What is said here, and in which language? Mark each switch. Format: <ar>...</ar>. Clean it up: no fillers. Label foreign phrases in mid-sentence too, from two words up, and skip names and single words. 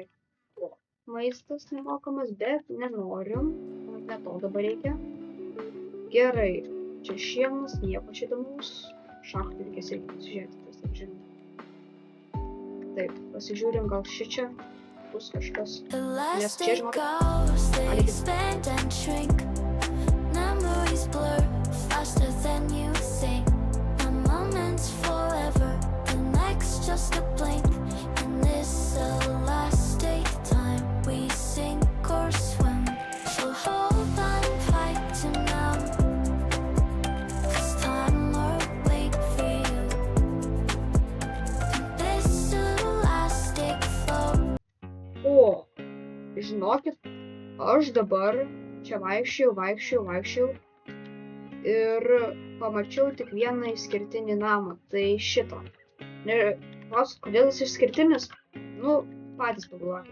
<lt>Maistas nemokamas, bet nenorim. Ne to dabar reikia. Gerai. Čia šienas, nieko čia įdomaus. Šachtai reikės irgi pasižiūrėti, tas taip žinau. Taip, pasižiūrim, gal šičia bus kažkas. Nes čia žinokit.</lt> <en>Faster than you think. A moment's forever, the next just a blink. In this elastic time, we sink or swim. So hold on tight to now, 'cause time will wait for you. In this elastic flow.</en> <lt>O, žinokit, aš dabar čia vaikščiau. Ir pamačiau tik vieną išskirtinį namą, tai šitą. Klausit, kodėl jis išskirtinis? Nu, patys pagalvokit.</lt>